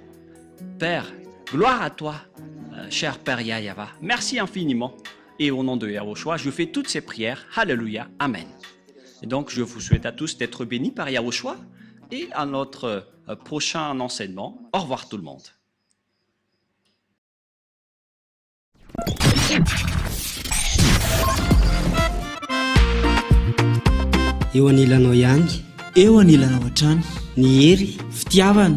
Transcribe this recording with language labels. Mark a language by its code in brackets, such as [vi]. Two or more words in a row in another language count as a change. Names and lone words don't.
[fr] Père, gloire à toi, cher Père YAHVAH. Merci infiniment. Et au nom de YAHOSHUAH, je fais toutes ces prières. Alléluia. Amen. Et donc, je vous souhaite à tous d'être bénis par YAHOSHUAH et à notre prochain enseignement. Au revoir tout le monde. [mg] Eo anilanao ihany, eo anilanao hatrany, ny hery, fitiavana,